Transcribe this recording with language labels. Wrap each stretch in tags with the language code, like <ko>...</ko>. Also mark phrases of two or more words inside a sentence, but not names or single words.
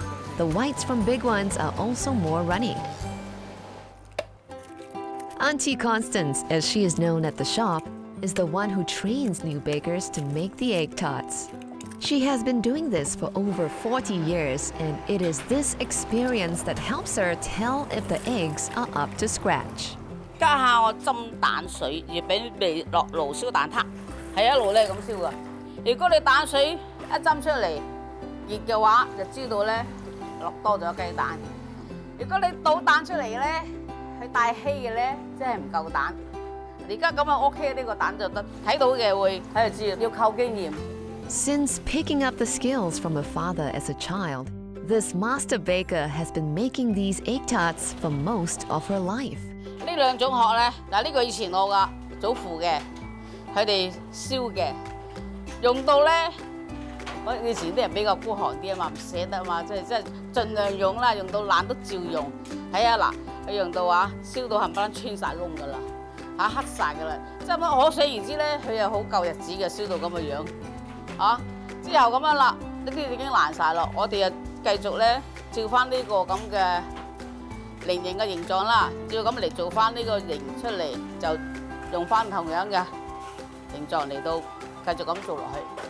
<en>The whites from big ones are also more runny. Auntie Constance, as she is known at the shop, is the one who trains new bakers to make the egg tarts. She has been doing this for over 40 years, and it is this experience that helps her tell if the eggs are up to scratch.</en> <yue>家下我浸蛋水，而俾未落爐燒蛋撻，係一路咧咁燒噶。如果你蛋水一斟出嚟熱嘅話，就知道咧落多咗雞蛋。如果你倒蛋出嚟咧，佢帶稀嘅咧，即係唔夠蛋。而家咁啊 OK， 呢個蛋就得睇到嘅會睇就知，要靠經驗。</yue> <en>Since picking up the skills from her father as a child, this master baker has been making these egg tarts for most of her life.</en> <yue>呢兩種殼咧，嗱呢個以前我噶祖父嘅，佢哋燒嘅， 用到咧，我以前啲人比較孤寒啲啊嘛，唔捨得嘛，即係盡量用啦，用到爛都照用。睇下嗱，佢用到啊，燒到冚唪唥穿晒窿噶啦，黑晒噶啦，即係乜可想而知咧，佢又好夠日子嘅，燒到咁嘅樣，之後咁樣啦，呢啲已經爛晒咯，我哋又繼續咧照翻呢個咁嘅菱形嘅形狀啦，照咁嚟做翻呢個形出嚟，就用翻同樣嘅形狀嚟到繼續咁做落去。</yue>